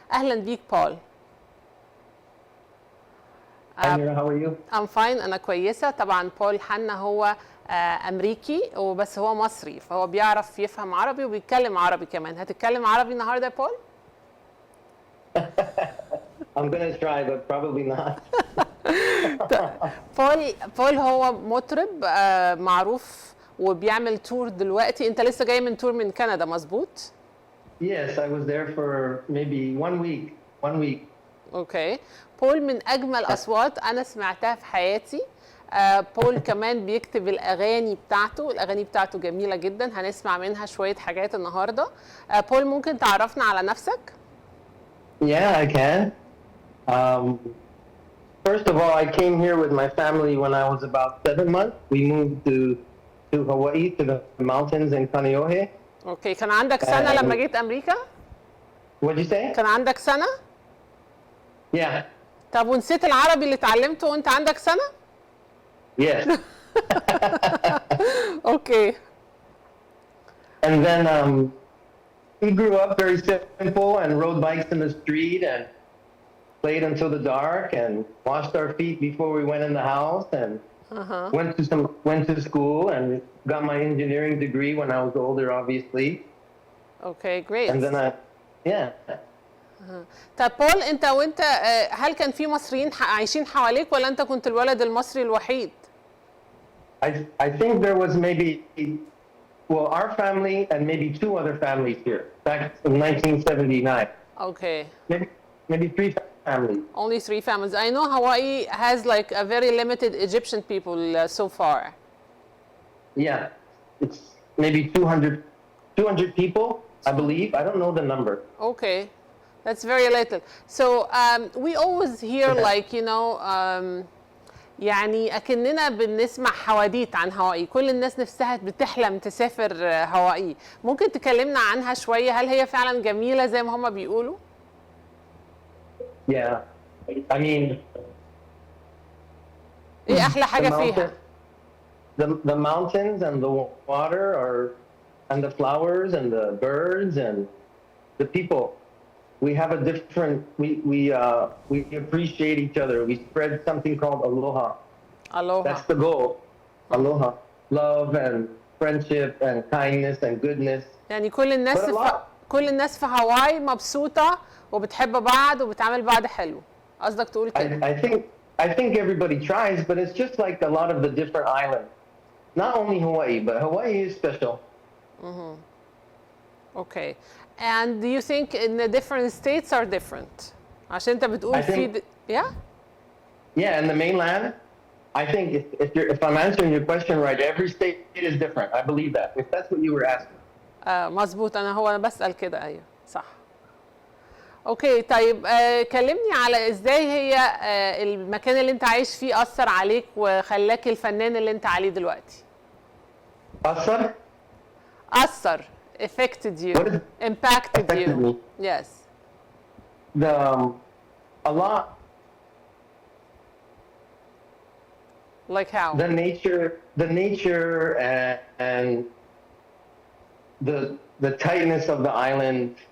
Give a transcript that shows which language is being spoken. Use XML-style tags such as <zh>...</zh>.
<ar>اهلا بيك بول.</ar> <en>Hi Mira, how are you? I'm fine.</en> <ar>أنا كويسة. طبعا بول حنا هو أمريكي وبس هو مصري، فهو بيعرف يفهم عربي وبيتكلم عربي كمان. هتتكلم عربي النهاردة يا بول؟</ar> <en>I'm gonna try but probably not.</en> <ar>بول هو مطرب معروف وبيعمل تور دلوقتي. أنت لسه جاي من تور من كندا مظبوط؟</ar> <en>Yes, I was there for maybe 1 week. 1 week. Okay.</en> <ar>بول من اجمل اصوات انا سمعتها في حياتي. بول كمان بيكتب الاغاني بتاعته جميله جدا، هنسمع منها شويه حاجات النهارده. بول ممكن تعرفنا على نفسك؟</ar> <en>Yeah, I can. First of all, I came here with my family when I was about 7 months. We moved to Hawaii, to the mountains in Kaneohe. Okay.</en> <ar>كان عندك سنه لما جيت امريكا؟</ar> <en>What'd you say?</en> <ar>كان عندك سنه؟</ar> <en>Yeah.</en> <ar>طب ونسيت العربي اللي اتعلمته وانت عندك سنه؟</ar> <en>Yes. Okay. And then we grew up very simple and rode bikes in the street and played until the dark and washed our feet before we went in the house and went to school and got my engineering degree when I was older, obviously. Okay, great. And then yeah.</en> <ar>طب بول، وانت هل كان في مصريين عايشين حواليك ولا انت كنت الولد المصري الوحيد؟</ar> <en>I think there was maybe, well, our family and maybe 2 other families here back in 1979. Okay. Maybe 3 families. Only 3 families. I know Hawaii has like a very limited Egyptian people so far. Yeah, it's maybe 200 people, I believe. I don't know the number. Okay. That's very little. So we always hear like, you know,</en> <ar>يعني أكننا بنسمع حواديت عن هاواي. كل الناس نفسها بتحلم تسافر هاواي. ممكن تكلمنا عنها شوية؟ هل هي فعلا جميلة زي ما هم بيقولوا؟</ar> <en>Yeah, I mean.</en> <ar>إيه أحلى حاجة فيها؟</ar> <en>The mountains and the water and the flowers and the birds and the people. We have a different, we appreciate each other. We spread something called aloha. Aloha. That's the goal. Aloha. Love and friendship and kindness and goodness.</en> <ar>يعني كل الناس في هاواي مبسوطة وبتحب بعض وبتعامل بعض حلو. قصدك تقول كده؟</ar> <en>I think everybody tries, but it's just like a lot of the different islands. Not only Hawaii, but Hawaii is special. Okay. And do you think in the different states are different?</en> <ar>عشان انت بتقول في</ar> <en>Yeah, in the mainland, I think if I'm answering your question right, every state is different. I believe that. If that's what you were asking.</en> <ar>مظبوط. أنا بسأل كده. أيوه صح. اوكي. طيب كلمني على ازاي هي المكان اللي انت عايش فيه أثر عليك وخلاك الفنان اللي انت عليه دلوقتي. أثر.</ar> <en>Affected you, impacted you. Me. Yes. A lot. Like how? The nature and the tightness of the island.</en>